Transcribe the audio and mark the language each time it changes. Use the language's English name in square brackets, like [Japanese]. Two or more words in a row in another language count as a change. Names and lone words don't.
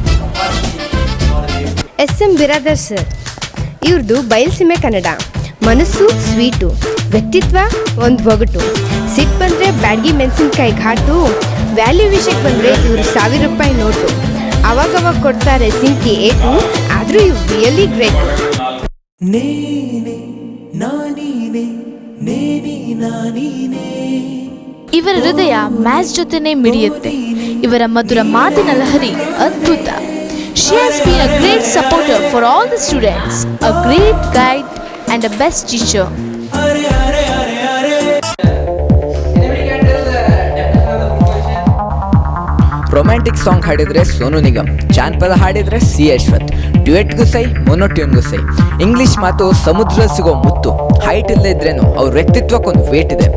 [Kannada] SM ಬಿರಾದರ್ ಸರ್, ಇವ್ರದ್ದು ಬಯಲ್ಸೀಮೆ ಕನ್ನಡ. ಮನಸ್ಸು ಸ್ವೀಟು, ವ್ಯಕ್ತಿತ್ವ ಒಂದು ಒಗಟು. ಸಿಟ್ಟು ಬಂದರೆ ಬ್ಯಾಡ್ಗಿ ಮೆಣಸಿನ್ಕಾಯಿ ಘಾಟು. ವ್ಯಾಲ್ಯೂ ವಿಷಯಕ್ಕೆ ಬಂದರೆ ಇವರು 1000 ರೂಪಾಯಿ ನೋಟು. ಅವಾಗವಾಗ ಕೊಡ್ತಾರೆ ಸಿಂಕಿ ಏಟು, ಆದರೂ ಇವ್ರು [English] really great. నేనే నానీనే నేనీ నానీనే. [Kannada] ಇವರ ಹೃದಯ ಮ್ಯಾಚ್ ಜೊತೆನೇ ಮಿಡಿಯುತ್ತೆ. ಇವರ ಮಧುರ ಮಾತಿನ ಲಹರಿ ಅದ್ಭುತ. [English] She has been a great supporter for all the students, a great guide and a best teacher. romantic song [Kannada] ಹಾಡಿದ್ರೆ ಸೋನು ನಿಗಮ್, ಜಾನಪದ ಹಾಡಿದ್ರೆ ಸಿ ಅಶ್ವಥ್, ಡ್ಯುಯೆಟ್ಗೂ ಸೈ, ಮೊನೋಟ್ಯೂನ್ಗೂ ಸೈ. ಇಂಗ್ಲಿಷ್ ಮಾತು ಸಮುದ್ರದಲ್ಲಿ ಸಿಗೋ ಮುತ್ತು. ಹೈಟ್ ಇಲ್ಲದೆ ಇದ್ರೇನು ಅವ್ರ ವ್ಯಕ್ತಿತ್ವಕ್ಕೊಂದು ವೇಟ್ ಇದೆ.